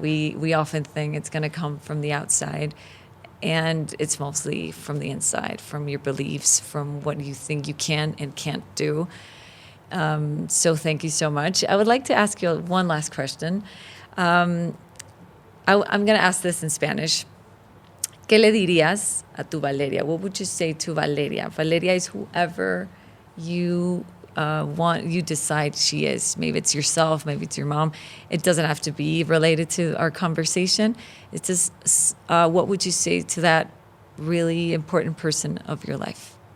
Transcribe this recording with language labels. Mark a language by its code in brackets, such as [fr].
[en] We often think it's going to come from the outside, and it's mostly from the inside, from your beliefs, from what you think you can and can't do. So thank you so much. I would like to ask you one last question. I'm going to ask this in Spanish. [es] ¿Qué le dirías a tu Valeria? [en] What would you say to Valeria? Valeria is whoever you you decide she is. Maybe it's yourself, maybe it's your mom. It doesn't have to be related to our conversation. It's just, what would you say to that really important person of your life?